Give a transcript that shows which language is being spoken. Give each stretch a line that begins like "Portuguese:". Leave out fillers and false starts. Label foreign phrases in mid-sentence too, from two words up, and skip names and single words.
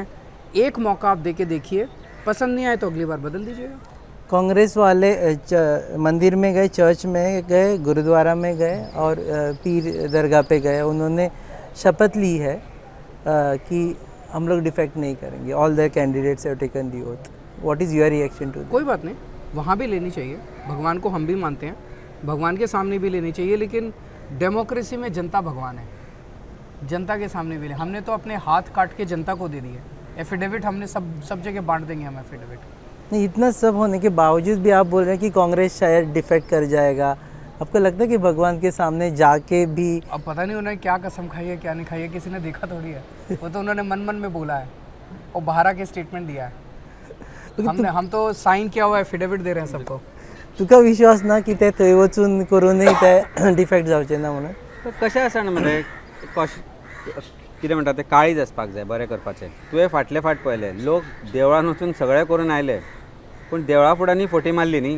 Hindi: एक मौका आप दे के देखिए, पसंद नहीं आए तो अगली बार बदल दीजिएगा। कांग्रेस वाले मंदिर में गए, चर्च में गए, गुरुद्वारा में गए और पीर दरगाह पे गए। उन्होंने शपथ ली है कि हम लोग डिफेक्ट नहीं करेंगे।
English: All the candidates have taken the oath. What is your reaction to?
Hindi: कोई बात नहीं, वहाँ भी लेनी चाहिए। भगवान को हम भी मानते हैं, भगवान के सामने भी लेनी चाहिए, लेकिन डेमोक्रेसी में जनता भगवान है। जनता के सामने भी ले। हमने तो अपने हाथ काट के जनता को दे दिए। एफिडेविट हमने सब जगह बांट देंगे हम एफिडेविट। नहीं, इतना सब होने के बावजूद भी आप बोल रहे हैं कि कांग्रेस शायद डिफेक्ट कर जाएगा। आपको लगता है कि भगवान के सामने जाके भी? अब पता नहीं उन्होंने क्या कसम खाई है, क्या नहीं खाई है, किसी ने देखा थोड़ी है। वो तो उन्होंने मन मन में बोला है और बाहर आके स्टेटमेंट दिया है। हम तो साइन किया हुआ एफिडेविट दे रहे हैं सबको।
Konkani: तुका विश्वास ना की ते थंय वचून करूनय ते डिफेक्ट जावचे ना म्हणून? कशें आसा न्हू म्हणजे कितें म्हणटा तें काळीज आसपाक जाय बरें करपाचें. तुवें फाटले फाट पळयलें लोक देवळान वचून सगळें करून आयले पूण देवळा फुड्यांनी फोटी मारली न्ही.